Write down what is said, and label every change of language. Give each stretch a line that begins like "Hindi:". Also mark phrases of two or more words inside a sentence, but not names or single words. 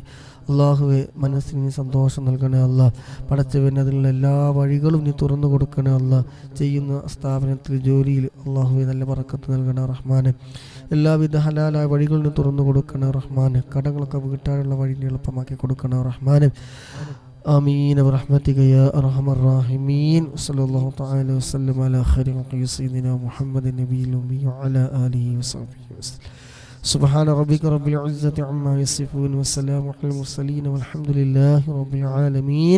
Malayalam: അല്ലാഹുവേ മനസ്സിന് നീ സന്തോഷം നൽകണേ അല്ലാ. പടച്ചവന് അതിനുള്ള എല്ലാ വഴികളും നീ തുറന്നു കൊടുക്കണേ അല്ലാ. ചെയ്യുന്ന സ്ഥാപനത്തിൽ, ജോലിയിൽ അല്ലാഹുവേ നല്ല ബറക്കത്ത് നൽകണേ റഹ്മാനെ. എല്ലാവിധ ഹലാലായ വഴികളും നീ തുറന്നു കൊടുക്കണേ റഹ്മാനെ. കടങ്ങളൊക്കെ വീട്ടാനുള്ള വഴി നീ എളുപ്പമാക്കി കൊടുക്കണേ റഹ്മാനെ.
Arabic: آمين برحمتك يا أرحم الراحمين. صلى الله تعالى وسلم على خير خلق سيدنا محمد النبي الأمي وعلى آله وصحبه وسلم. سبحان ربك رب العزة عما يصفون والسلام على المرسلين والحمد لله رب العالمين.